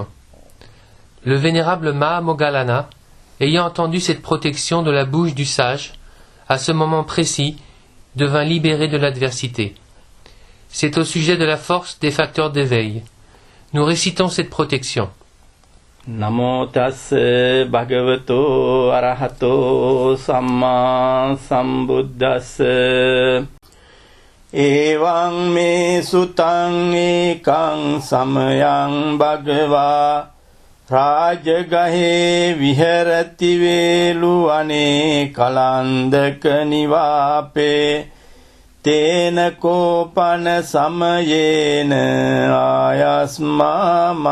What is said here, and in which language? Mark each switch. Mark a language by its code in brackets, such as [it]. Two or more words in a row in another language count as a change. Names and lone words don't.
[fr] Le vénérable Mahamoggallana, ayant entendu cette protection de la bouche du sage, à ce moment précis, devint libéré de l'adversité. C'est au sujet de la force des facteurs d'éveil. Nous récitons cette protection. [pi] Namo tassa bhagavato arahato samma sambuddhassa. Evaṃ me sutaṃ ekaṃ samayam bhagavā rājagahe viharati veluvane kalandaka nivāpe tena kopana samayena ayasma